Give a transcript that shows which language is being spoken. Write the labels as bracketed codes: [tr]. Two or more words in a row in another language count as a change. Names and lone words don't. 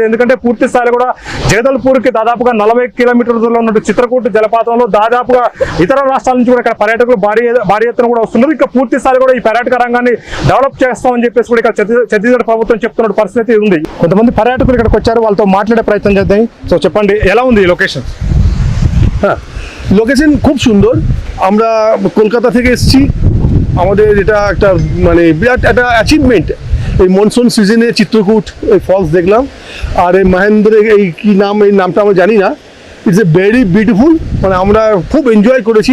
[te] ఎందుకంటే పూర్తి స్థాయిలో కూడా జగదల్పూర్ కి దాదాపుగా 40 కిలోమీటర్లలో ఉన్న చిత్రకూట జలపాతంలో దాదాపుగా ఇతర రాష్ట్రాల నుంచి కూడా ఇక్కడ పర్యాటకులు భారీ ఎత్తున కూడా వస్తున్నారు. ఇక పూర్తి స్థాయిలో కూడా ఈ పర్యాటక రంగాన్ని డెవలప్ చేస్తామని చెప్పేసి కూడా ఇక్కడ ఛత్తీస్గఢ్ ప్రభుత్వం చెప్తున్న పరిస్థితి ఉంది. కొంతమంది పర్యాటకులు ఇక్కడికి వచ్చారు, వాళ్ళతో మాట్లాడే ప్రయత్నం చేద్దాం. సో చెప్పండి, ఎలా ఉంది ఈ లొకేషన్? [bn] লোকেশন খুব সুন্দর। আমরা কলকাতা থেকে এসেছি, আমাদের এটা একটা মানে বিরাট একটা অ্যাচিভমেন্ট। এই [en] monsoon season [bn] চিত্রকূট এই ফলস দেখলাম, আর এই মহেন্দ্র এই কি নাম, এই নামটা আমরা জানি না। [en] it's a very beautiful, [bn] মানে আমরা খুব এনজয় করেছি।